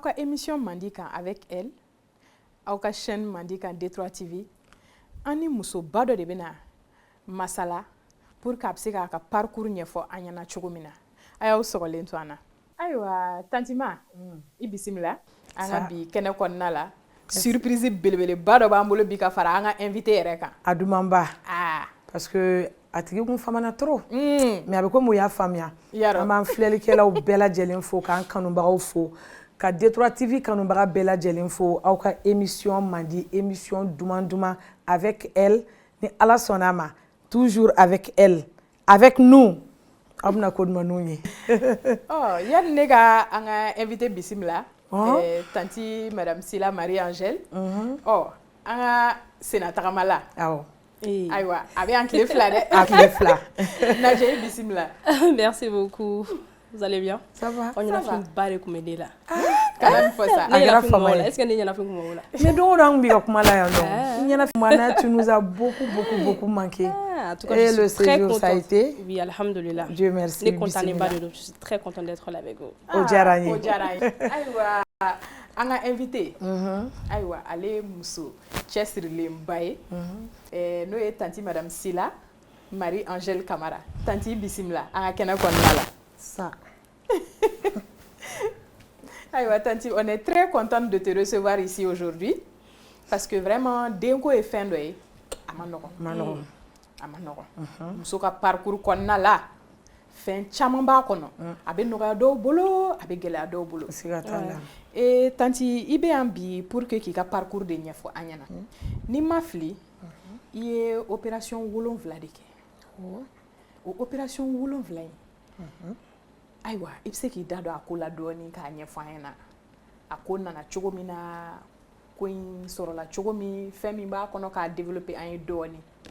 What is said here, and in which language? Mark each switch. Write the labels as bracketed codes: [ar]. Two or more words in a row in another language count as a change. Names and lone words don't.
[bm] ka émission mandi kan [fr] avec elle [bm] aw ka chaîne mandi kan D3 TV an ni musoba dɔ de bɛna masala [fr] pour que [bm] a bɛ se k'a ka parcours ɲɛfɔ an ɲɛna cogo min na a y'aw sɔgɔlen to an na ayiwa tantima i bisimila an ka bi kɛnɛ kɔnɔna la surprise belebeleba dɔ b'an bolo bi ka fara an ka invité yɛrɛ kan a dumanba [fr] parce que [bm] a tigi kun famana trop mais a bɛ komi u y'a faamuya an b'an filɛlikɛlaw bɛɛ lajɛlen fo k'an kanubagaw fo ka D3 TV kanubaga bɛɛ lajɛlen fo aw ka émission mandi émission duman duman [fr] avec elle [bm] ni Ala sɔnn'a ma [fr] toujours avec elle avec nous [bm] aw bɛna ko dumanninw ye yanni ne ka an ka invité bisimila tanti madame Sila Marie-Angèle an ka senatagama la ayiwa a bɛ an tile fila dɛ a tile fila Nadia bisimila [fr] merci beaucoup vous allez bien ça va [bm] ɲɛnafin ba de tun bɛ ne la kana nin fɔ sa a kɛra fama ye [fr] est-ce que [bm] ne ɲɛnafin tun b'o la mais don o don an bɛ ka kuma la yan nɔ ɲɛnafin [fr] tu nous as beaucoup manqué en tout cas et je le suis très séjour ça a contente été oui alhamdulillah Dieu merci ne contente pas de je suis très contente d'être là avec vous [bm] o diyara n ye o diyara n ye ayiwa an ka invité ayiwa ale muso cɛsirilenba ye n'o ye tanti madame Sila Marie-Angèle Camara tanti bisimila an ka kɛnɛ kɔnɔna la [fr] ça [bm] ayiwa tanti [fr] on est très contente de te recevoir ici aujourd'hui parce que vraiment [bm] denko ye fɛn dɔ ye a ma nɔgɔn muso ka parcours kɔnɔna la fɛn caman b'a kɔnɔ a bɛ nɔgɔya dɔw bolo a bɛ gɛlɛya dɔw bolo siga t'a la tanti i bɛ yan bi [fr] pour que [bm] k'i ka parcours de ɲɛfɔ an ɲɛna n'i ma fili i ye opération 7 de kɛ o opération 7 in ayiwa i bɛ se k'i da don a ko la dɔɔni k'a ɲɛfɔ an ɲɛna a ko nana cogo min na ko in sɔrɔla cogo min fɛn min b'a kɔnɔ k'a développer an ye dɔɔni